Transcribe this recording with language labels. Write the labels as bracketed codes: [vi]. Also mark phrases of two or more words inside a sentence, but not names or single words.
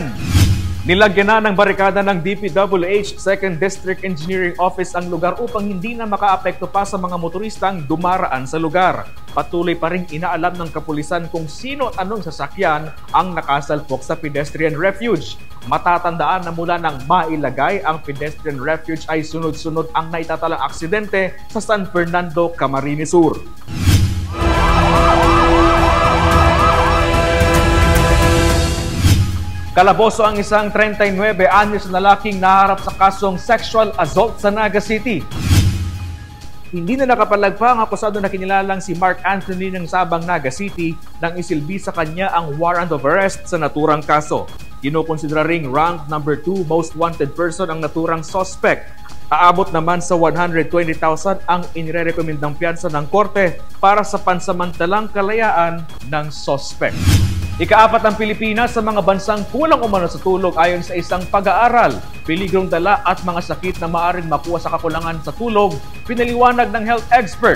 [tl] Nilagyan na ng barikada ng DPWH 2nd District Engineering Office ang lugar upang hindi na makaapekto pa sa mga motoristang dumaraan sa lugar. Patuloy pa rin inaalam ng kapulisan kung sino at anong sasakyan ang nakasalpok sa [en] pedestrian refuge. [tl] Matatandaan na mula nang mailagay ang [en] pedestrian refuge [tl] ay sunod-sunod ang naitatalang aksidente sa San Fernando, Camarines Sur. Kalaboso ang isang 39 anyos na lalaking naharap sa kasong [en] sexual assault [tl] sa Naga City. Hindi na nakapalagpa ang akusado na kinilalang si Mark Anthony ng Sabang, Naga City nang isilbi sa kanya ang [en] warrant of arrest [tl] sa naturang kaso. Kinukonsidera ring [en] rank number 2 most wanted person [tl] ang naturang suspect. Aabot naman sa 120,000 ang inirekomendang piyansa ng korte para sa pansamantalang kalayaan ng suspect. Ika-4 ang Pilipinas sa mga bansang kulang umano sa tulog ayon sa isang pag-aaral. Peligrong dala at mga sakit na maaaring makuha sa kakulangan sa tulog, pinaliwanag ng [en] health expert.